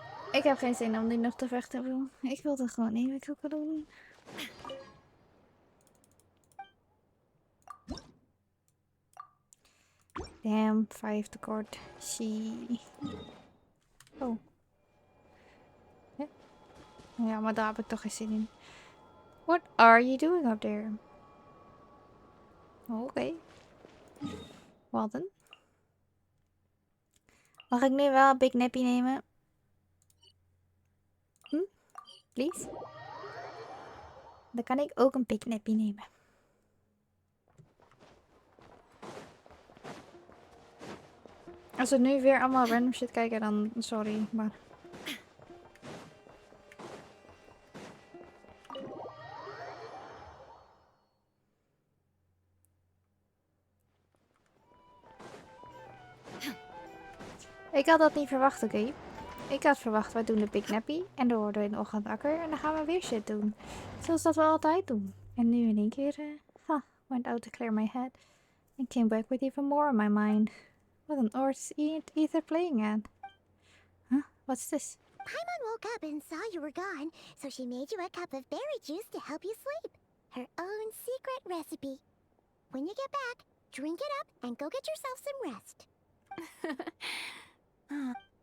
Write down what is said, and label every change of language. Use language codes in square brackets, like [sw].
[nl] Ik heb geen zin om nu nog te vechten. Ik wil het gewoon even doen. Damn, 5 tekort. Zie. Oh. Ja, maar daar heb ik toch geen zin in. [en] What are you doing up there? [nl] Oké. Wat dan? Mag ik nu wel een Big Nappy nemen? Please? Dan kan ik ook een Big Nappy nemen. Als we nu weer allemaal random shit kijken, dan sorry, maar... Ik had dat niet verwacht, oké? Ik had verwacht, wij doen de Big Nappy en dan worden we in de ochtend wakker en dan gaan we weer shit doen. Zoals dat we altijd doen. En nu in één keer, [en] went out to clear my head and came back with even more on my mind. What on earth is Ether playing at? Huh? What's this? Paimon woke up and saw you were gone, so she made you a cup of berry juice to help you sleep. Her own secret recipe. When you get back, drink it up and go get yourself some rest.